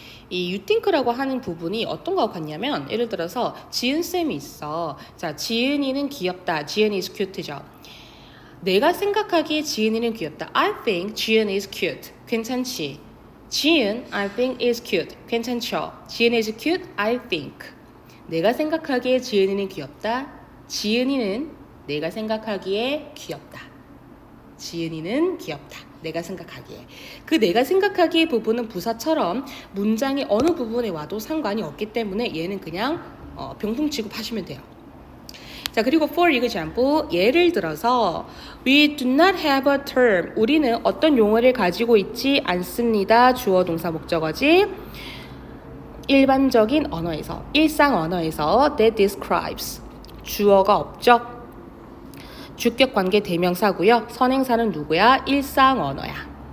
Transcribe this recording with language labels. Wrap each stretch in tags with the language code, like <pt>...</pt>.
<ko>이 you think라고 하는 부분이 어떤 것 같냐면, 예를 들어서 지은쌤이 있어. 자, 지은이는 귀엽다. 지은이</ko> <en>is cute</en> <ko>죠. 내가 생각하기에 지은이는 귀엽다.</ko> <en>I think 지은 is cute.</en> <ko>괜찮지?</ko> <en>지은, I think is cute.</en> <ko>괜찮죠?</ko> <en>지은 is cute, I think.</en> <ko>내가 생각하기에 지은이는 귀엽다. 지은이는 내가 생각하기에 귀엽다. 지은이는 귀엽다. 내가 생각하기에. 그 내가 생각하기에 부분은 부사처럼 문장의 어느 부분에 와도 상관이 없기 때문에 얘는 그냥 병풍 취급하시면 돼요. 자, 그리고</ko> <en>for example,</en> <ko>예를 들어서</ko> <en>we do not have a term.</en> <ko>우리는 어떤 용어를 가지고 있지 않습니다. 주어 동사 목적어지. 일반적인 언어에서, 일상 언어에서</ko> <en>that describes.</en> <ko>주어가 없죠. 주격 관계 대명사고요. 선행사는 누구야? 일상 언어야.</ko>